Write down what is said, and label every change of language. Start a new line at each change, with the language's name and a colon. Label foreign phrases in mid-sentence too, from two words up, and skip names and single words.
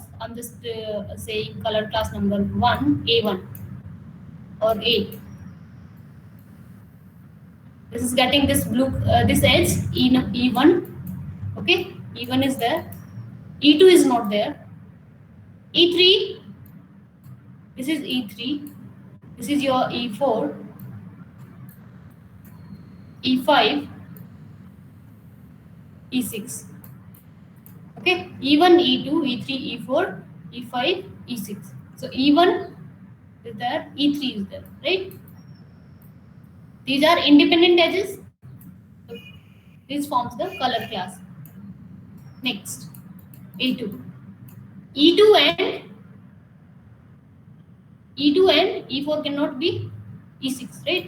English: I'm just saying color class number 1, A1 or A. This is getting this blue, this edge E1. Okay, E1 is there. E2 is not there. E3. This is E3. This is your E4. E5. E6. Okay, E1, E2, E3, E4, E5, E6. So E1 is there, E3 is there, right? These are independent edges. So this forms the color class. Next, E2. E2 and E4 cannot be E6, right?